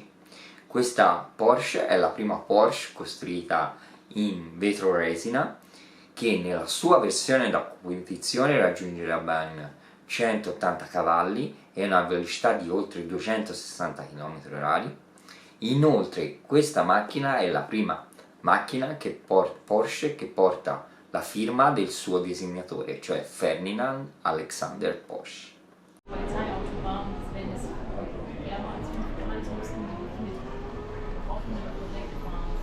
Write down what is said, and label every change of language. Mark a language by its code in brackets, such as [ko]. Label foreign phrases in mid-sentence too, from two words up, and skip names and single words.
[it] Questa Porsche è la prima Porsche costruita in vetro resina che nella sua versione da competizione raggiungerà ben 180 cavalli e una velocità di oltre 260 km/h. Inoltre questa macchina è la prima macchina Porsche che porta la firma del suo disegnatore, cioè Ferdinand Alexander Porsche. [de] Polizeiautobahn, wenn es wärmer als 5 Grad ist, müssen wir mit offenem Gepäck fahren.